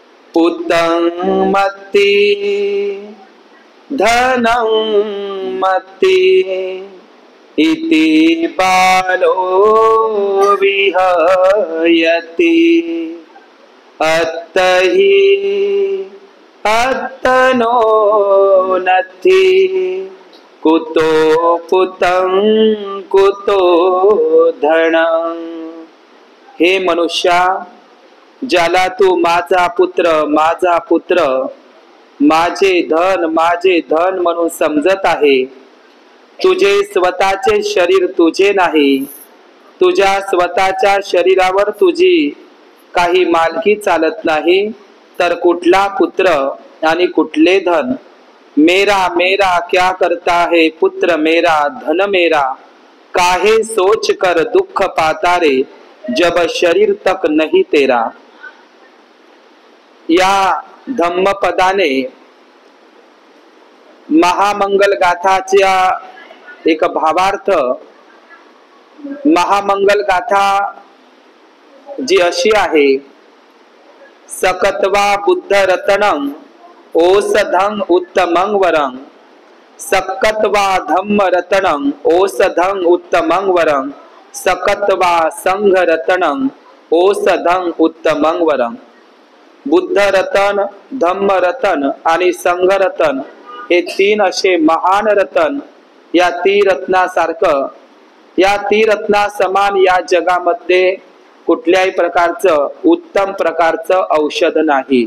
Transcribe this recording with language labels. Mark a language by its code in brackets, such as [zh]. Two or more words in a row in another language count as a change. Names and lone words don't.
[pi] पुतं मत्ति धनं मत्ति इति बालो विहयति अत्तहि अत्तनो नत्थि कुतो पुतं कुतो धनं। [mr] हे मनुष्या, ज्याला तू माझा पुत्र माझे धन म्हणून समजत आहे, तुझे स्वतःचे शरीर तुझे नाही, तुझ्या स्वतःच्या शरीरावर तुझी काही मालकी चालत नाही, तर कुठला पुत्र आणि कुठले धन? [hi] मेरा मेरा क्या करता है पुत्र मेरा धन मेरा, काहे सोच कर दुख पाता रे जब शरीर तक नहीं तेरा। [mr] या धम्मपदाने महामंगल गाथाच्या एक भावार्थ, महामंगल गाथा जी अशी आहे, [pi] सकत्वा बुद्ध रतनं ओषधं उत्तमं वरं, सकत्वा धम्म रतनं ओषधं उत्तमं वरं, सकत्वा संघ रतनं ओषधं उत्तमं वरं। [mr] बुद्ध रतन, धम्म रतन आणि संघ रतन हे तीन असे महान रतन, या त्रिरत्नासारखं, या त्रिरत्ना समान या जगामध्ये कुठल्याही प्रकारचं उत्तम प्रकारचं औषध नाही।